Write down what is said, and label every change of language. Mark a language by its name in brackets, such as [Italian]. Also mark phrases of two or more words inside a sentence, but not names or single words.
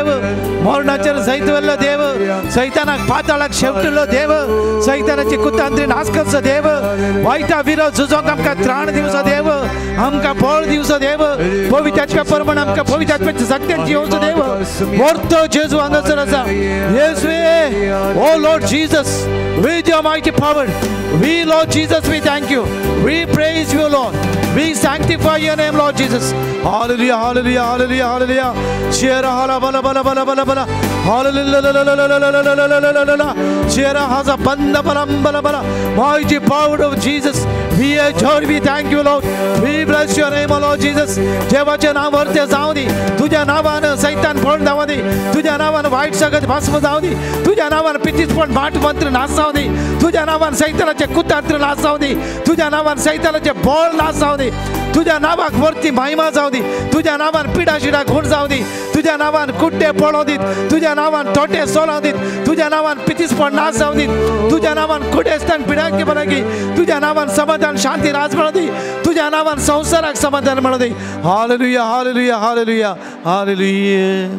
[Konkani] मरणाचेर जैत वल्लो देव सैतानाक पाताळाक शेवटलो देव सैतानाची कुतांत्री नाश करचो देव वायटा विरोध झुजोंक आमकां त्राण दिवचो देव आमकां बळ दिवचो देव पवित्रात्म्या परमाण आमकां पवित्रात्म्याची सत्यान जिवचो देव वर्त जेजू हांगासर आसा येशुवे [English] O Lord Jesus with your mighty power we Lord Jesus we thank you we praise you Lord we sanctify your name Lord Jesus hallelujah hallelujah hallelujah hallelujah shera hala bala bala bala bala bala hallelujah shera haza banda balam bala bala mighty power of Jesus we adore we thank you Lord we bless your name Lord Jesus [Konkani] देवाचे नाम वरते जाऊ दी [Marathi] तुझ्या नावानं सैतान फोड जाऊ दे तुझ्या नावानं वाईट सगळं भस्म जाऊ दे तुझ्या नावानं पितीसपण भाट मंत्र नाश जाऊ दे तुझ्या नावानं सैतानाचे कुतंत्र नाश जाऊ दे तुझ्या नावानं सैतानाचे बळ नाश जाऊ दे तुझ्या नावाक वरती महिमा जाऊ दे तुझ्या नावानं पिडाशिडा घुण जाऊ दे तुझ्या नावानं कुट्टे पळो दे तुझ्या नावानं तोटे सोलाव दे तुझ्या नावानं पितीसपण नाश जाऊ दे तुझ्या नावानं कुडेस्तान पिडाके बनकी तुझ्या नावानं समाधान शांती राज मिळू दे तुझ्या नावानं संसाराक समाधान मिळू दे हालेलुया हालेलुया हालेलुया हालेलुया